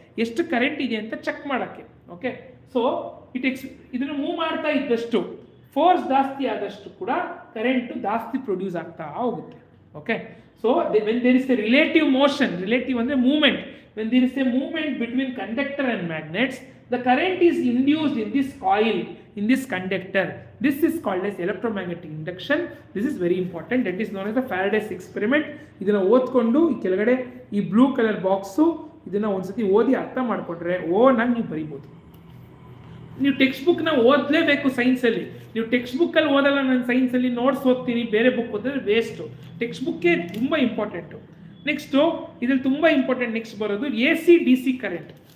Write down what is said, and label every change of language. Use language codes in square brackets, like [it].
[kn] ಎಷ್ಟು ಕರೆಂಟ್ ಇದೆ ಅಂತ ಚೆಕ್ ಮಾಡೋಕ್ಕೆ. ಓಕೆ, ಸೊ ಇದನ್ನು ಮೂವ್ ಮಾಡ್ತಾ ಇದ್ದಷ್ಟು, ಫೋರ್ಸ್ ಜಾಸ್ತಿ ಆದಷ್ಟು ಕೂಡ ಕರೆಂಟ್ ಜಾಸ್ತಿ ಪ್ರೊಡ್ಯೂಸ್ ಆಗ್ತಾ ಹೋಗುತ್ತೆ. [en] okay, so when there is a relative motion, [kn] relative ಅಂದರೆ movement, [en] When there is a movement between conductor and magnets, the current is induced in this coil, in this conductor. This is called as electromagnetic induction. This is very important. That is known as the Faraday's experiment. [kn] ಇದನ್ನ ಓದ್ಕೊಂಡು ಈ ಕೆಳಗಡೆ ಈ blue colour box ಇದನ್ನ ಒಂದ್ಸತಿ ಓದಿ ಅರ್ಥ ಮಾಡ್ಕೊಂಡ್ರೆ ನಂಗೆ ನೀವು ಬರೀಬೋದು. ನೀವು ಟೆಕ್ಸ್ಟ್ ಬುಕ್ನ ಓದಲೇಬೇಕು ಸೈನ್ಸಲ್ಲಿ. ನೀವು ಟೆಕ್ಸ್ಟ್ ಬುಕ್ಕಲ್ಲಿ ಓದಲ್ಲ, ನಾನು ಸೈನ್ಸಲ್ಲಿ ನೋಟ್ಸ್ ಓದ್ತೀನಿ, ಬೇರೆ ಬುಕ್ ಓದಿದ್ರೆ ವೇಸ್ಟು. ಟೆಕ್ಸ್ಟ್ ಬುಕ್ಕೇ ತುಂಬ ಇಂಪಾರ್ಟೆಂಟು. ನೆಕ್ಸ್ಟು ಇದ್ರಲ್ಲಿ ತುಂಬ ಇಂಪಾರ್ಟೆಂಟ್ ನೆಕ್ಸ್ಟ್ ಬರೋದು AC DC ಕರೆಂಟ್.